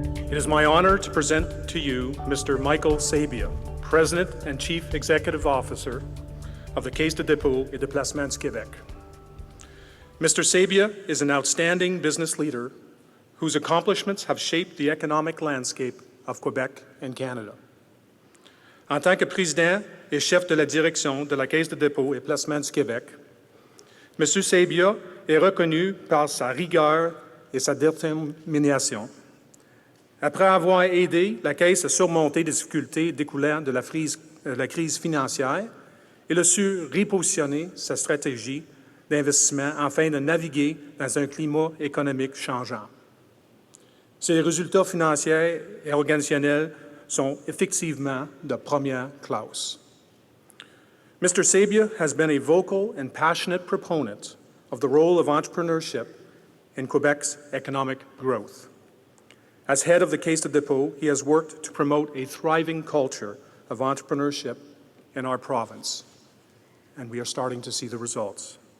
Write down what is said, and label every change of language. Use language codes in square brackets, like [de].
[en] It is my honor to present to you Mr. Michael Sabia, President and Chief Executive Officer of the Caisse de dépôt et de placement du Québec. Mr. Sabia is an outstanding business leader whose accomplishments have shaped the economic landscape of Quebec and Canada. [fr] En tant que président et chef de la direction de la Caisse de dépôt et placement du Québec, M. Sabia est reconnu par sa rigueur et sa détermination. Après avoir aidé la Caisse à surmonter des difficultés découlant de la crise financière, il a su repositionner sa stratégie d'investissement afin de naviguer dans un climat économique changeant. Ses résultats financiers et organisationnels sont effectivement de première classe. [en] Mr. Sabia has been a vocal and passionate proponent of the role of entrepreneurship in Quebec's economic growth. As head of the Caisse de dépôt, he has worked to promote a thriving culture of entrepreneurship in our province, and we are starting to see the results.